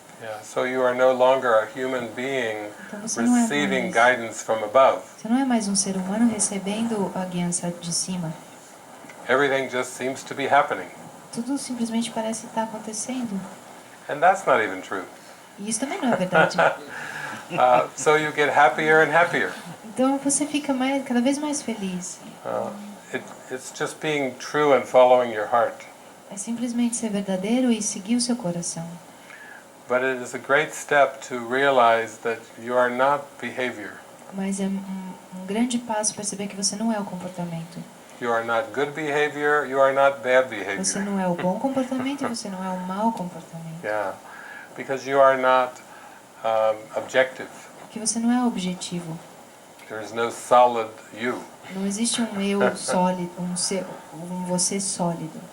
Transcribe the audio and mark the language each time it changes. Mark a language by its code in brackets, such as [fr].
[en] Yeah, so you are no longer a human being [pt] Então você não é [en] receiving [pt] mais, [en] guidance from above. [pt] você não é mais um ser humano recebendo a guiança de cima. [en] Everything just seems to be happening. [pt] Tudo simplesmente parece estar acontecendo. [en] And that's not even true. [pt] E isso também não é verdade. [en] So you get happier and happier. [pt] Então você fica cada vez mais feliz. [en] It's just being true and following your heart. [pt] É simplesmente ser verdadeiro e seguir o seu coração. [en] But it is a great step to realize that you are not behavior. [pt] Mas é um grande passo perceber que você não é o comportamento. [en] You are not good behavior, you are not bad [pt] Você [en] behavior. [pt] não é o bom comportamento e você não é o mau comportamento. [en] Yeah, because you are not objective. [pt] Porque você não é objetivo. [en] There is no solid you. [pt] Não existe um eu sólido, um você sólido.